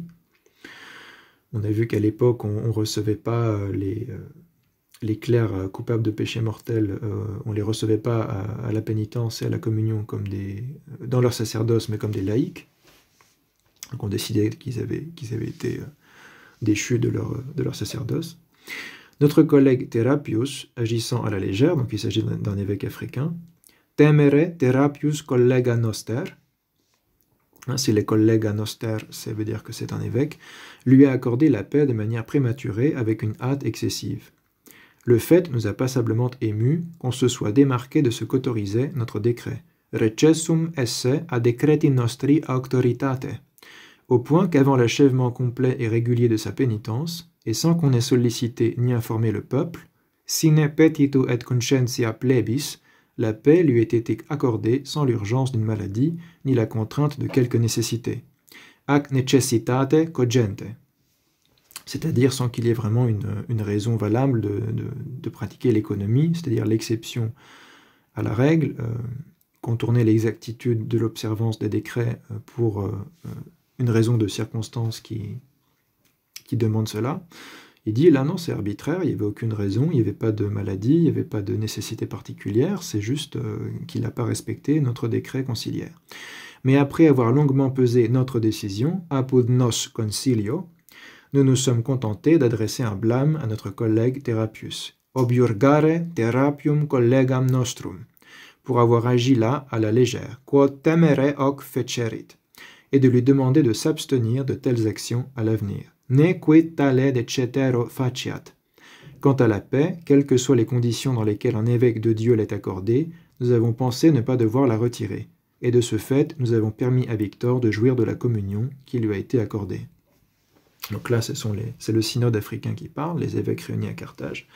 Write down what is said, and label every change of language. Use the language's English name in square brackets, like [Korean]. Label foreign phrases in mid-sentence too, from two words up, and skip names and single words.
[French] On a vu qu'à l'époque, on ne recevait pas les clercs coupables de péché mortel, on ne les recevait pas à la pénitence et à la communion dans leur sacerdoce, mais comme des laïcs. Donc on décidait qu'ils avaient été déchus de leur sacerdoce. Notre collègue Therapius, agissant à la légère, donc il s'agit d'un évêque africain, [Latin] temere Therapius collega noster, [French] si les collègues à noster, ça veut dire que c'est un évêque, lui a accordé la paix de manière prématurée avec une hâte excessive. Le fait nous a passablement émus qu'on se soit démarqué de ce qu'autorisait notre décret. [Latin] Recessum esse a decreti nostri auctoritate, [French] au point qu'avant l'achèvement complet et régulier de sa pénitence, et sans qu'on ait sollicité ni informé le peuple, [Latin] sine petitu et conscientia plebis, [French] la paix lui ait été accordée sans l'urgence d'une maladie, ni la contrainte de quelque nécessité. [Latin] Ac necessitate cogente, [French] c'est-à-dire sans qu'il y ait vraiment une raison valable de pratiquer l'économie, c'est-à-dire l'exception à la règle, contourner l'exactitude de l'observance des décrets pour une raison de circonstance qui demande cela. Il dit, là non, c'est arbitraire, il n'y avait aucune raison, il n'y avait pas de maladie, il n'y avait pas de nécessité particulière, c'est juste qu'il n'a pas respecté notre décret conciliaire. Mais après avoir longuement pesé notre décision, [Latin] apud nos concilio, [French] nous nous sommes contentés d'adresser un blâme à notre collègue Therapius, [Latin] obiurgare Therapium collegam nostrum, [French] pour avoir agi là à la légère, [Latin] quod temere hoc fecerit, [French] et de lui demander de s'abstenir de telles actions à l'avenir. [Latin] Ne quid tale de cetero faciat. [French] Quant à la paix, quelles que soient les conditions dans lesquelles un évêque de Dieu l'est accordé, nous avons pensé ne pas devoir la retirer, et de ce fait, nous avons permis à Victor de jouir de la communion qui lui a été accordée. Donc là, c'est le synode africain qui parle, les évêques réunis à Carthage.